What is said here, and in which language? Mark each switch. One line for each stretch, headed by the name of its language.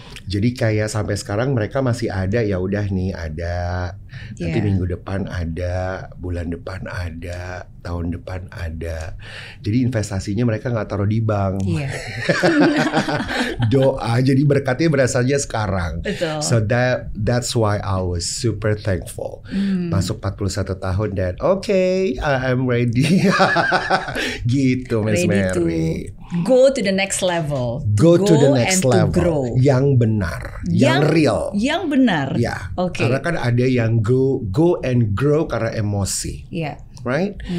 Indonesian: Jadi kayak sampai sekarang mereka masih ada, ya udah nih ada, nanti minggu depan ada, bulan depan ada, tahun depan ada. Jadi investasinya mereka nggak taruh di bank. Doa, jadi berkatnya berasalnya sekarang. Betul.
English: So that's why I was super thankful.
Indonesian: Masuk 41 tahun dan
English: okay, I'm ready.
Indonesian: Gitu Miss Mary.
English: Go to the next level. Go to the next level. Grow.
Indonesian: Yang benar, yang real. Yang benar. Ya. Okay. Karena kan ada yang
English: go and grow
Indonesian: karena emosi. Right?